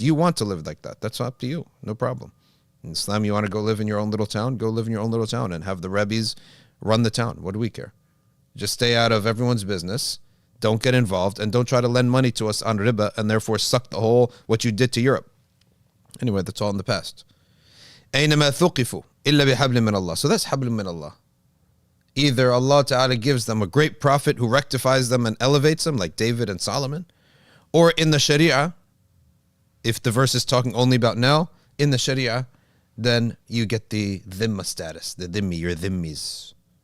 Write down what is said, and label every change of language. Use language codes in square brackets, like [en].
[en] You want to live like that. That's up to you. No problem. In Islam, you want to go live in your own little town? Go live in your own little town and have the Rebbes run the town. What do we care? Just stay out of everyone's business. Don't get involved. And don't try to lend money to us on riba and therefore suck the whole what you did to Europe. Anyway, that's all in the past. [ar] أَيْنَمَا ثُقِفُوا إِلَّا بِحَبْلٍ مِّنَ اللَّهِ. [en] So that's [ar] حَبْلٍ مِّنَ اللَّهِ. [en] Either Allah Ta'ala gives them a great prophet who rectifies them and elevates them, like David and Solomon, or in the Sharia, if the verse is talking only about now, in the Sharia, then you get the dhimma status, the dhimmi, your dhimmis.